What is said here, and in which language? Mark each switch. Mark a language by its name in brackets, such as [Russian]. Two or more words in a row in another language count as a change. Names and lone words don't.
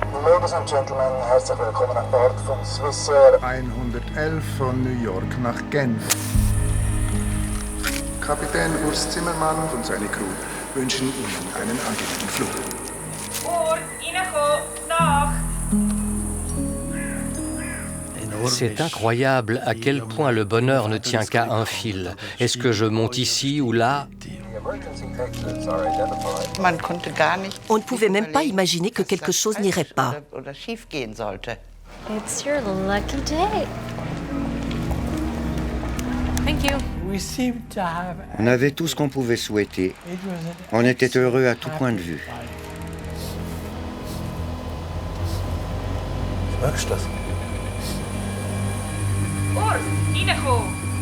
[English] Ladies and Gentlemen, [German] herzlich willkommen an Bord von Swissair 111 von New York nach Genf. Kapitän Urs Zimmermann und seine Crew wünschen Ihnen einen angenehmen Flug. Urs, reinkommen, nach! [French] C'est incroyable à quel point le bonheur ne tient qu'à un fil. Est-ce que je monte ici ou là? On ne pouvait même pas imaginer que quelque chose n'irait pas. [English] It's your lucky day. Thank you. [French] On avait tout ce qu'on pouvait souhaiter. On était heureux à tout point de vue. [German] Merkst du das? Urs, reinkommen!